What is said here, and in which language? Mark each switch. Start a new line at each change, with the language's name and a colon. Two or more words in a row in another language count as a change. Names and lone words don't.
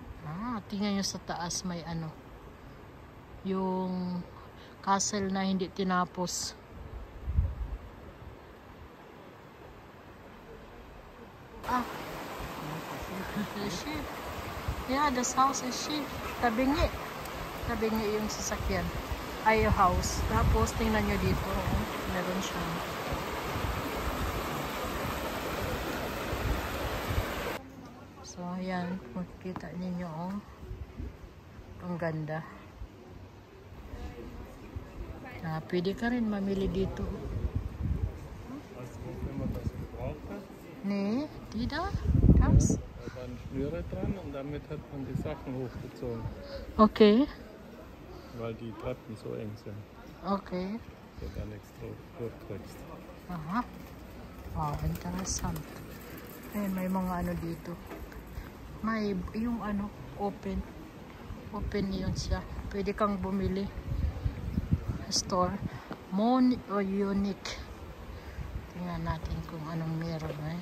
Filipino: Tingnan nyo sa taas may ano. Yung castle na hindi tinapos.
English: The ship. Yeah, this house is ship.
Filipino: Tabingi. Tabingi yung sasakyan. Ay, yung house. Tapos, tingnan nyo dito. Meron siya. So, ayan. Makikita ninyo, ang ganda. Pwede ka rin mamili dito.
German: Nee, die da? Das? Da waren Schnüre dran und damit hat man die Sachen hochgezogen. Okay. Weil die Treppen so eng sind. Okay. So gar nichts durchkriegst. Aha. Wow, interessant.
Filipino: Ayun, may mga ano dito. May yung ano, open. Open yun siya. Pwede kang bumili. Store.
French: Mon o unique.
Filipino: Tingnan natin kung anong meron.